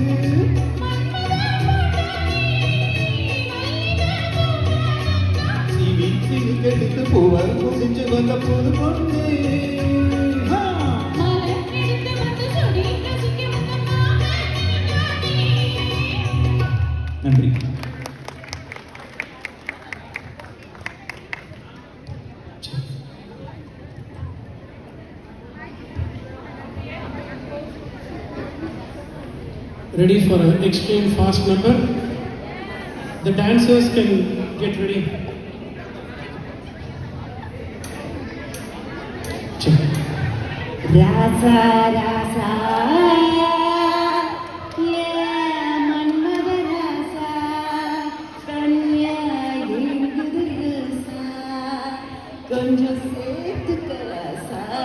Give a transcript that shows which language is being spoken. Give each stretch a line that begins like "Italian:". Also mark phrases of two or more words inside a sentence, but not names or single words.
Tamil: சினிக்கெடுத்து பூவ முடிஞ்சு வந்த புது பொண்ணு நன்றி.
English: Ready for an extreme fast number? The dancers can get ready. Check.
Tamil: ரசா ரசா yeah மன்மத ரசா கன்னியா இருக்குது ரசா கொஞ்சம் சேர்த்துக்க ரசா.